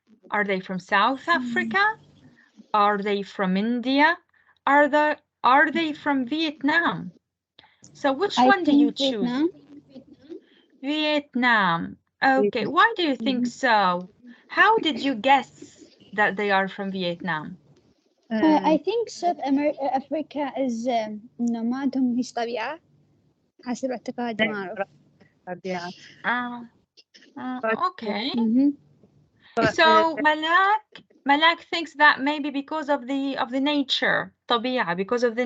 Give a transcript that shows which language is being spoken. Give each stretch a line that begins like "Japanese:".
English: Are they from South Africa? Are they from India? Are they from Vietnam? So which I one do you think choose? Vietnam. Vietnam. Okay, why do you think so? How did you guess that they are from Vietnam? I think South Africa is
Arabic: إنه ما عندهم هيش طبيعة حسب اعتقادي ما أعرف.
English: Yeah. Okay. But, So Malak thinks that maybe because of the nature, طبيعة, because of the